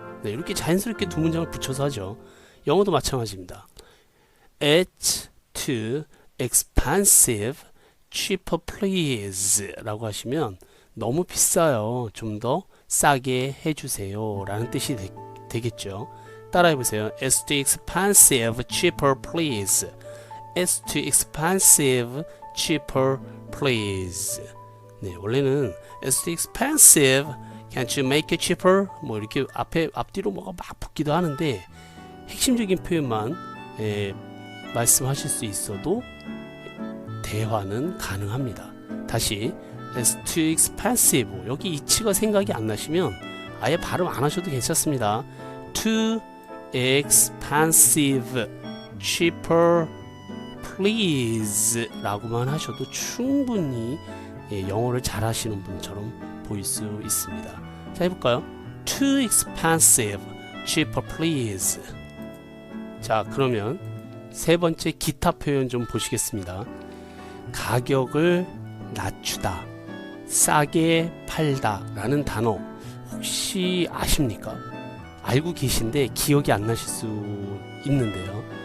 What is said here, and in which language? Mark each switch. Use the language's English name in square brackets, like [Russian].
[Korean] 네, 이렇게 자연스럽게 두 문장을 붙여서 하죠. 영어도 마찬가지입니다. [English] It's too expensive, cheaper please [Korean] 라고 하시면 너무 비싸요, 좀 더 싸게 해주세요 라는 뜻이 되겠죠. 따라해보세요. [English] It's too expensive, cheaper please. It's too expensive, cheaper please. [Korean] 네, 원래는 [English] It's too expensive, can't you make it cheaper? [Korean] 뭐 이렇게 앞뒤로 뭐가 막 붙기도 하는데 핵심적인 표현만 말씀하실 수 있어도 대화는 가능합니다. [English] 다시 It's too expensive. [Korean] 여기 이치가 생각이 안 나시면 아예 발음 안 하셔도 괜찮습니다. [English] Too expensive, cheaper please [Korean] 라고만 하셔도 충분히 영어를 잘 하시는 분처럼 보일 수 있습니다. 자, 해볼까요? [English] Too expensive, cheaper please. [Korean] 자, 그러면 세 번째 기타 표현 좀 보시겠습니다. 가격을 낮추다, 싸게 팔다 라는 단어 혹시 아십니까? 알고 계신데 기억이 안 나실 수 있는데요.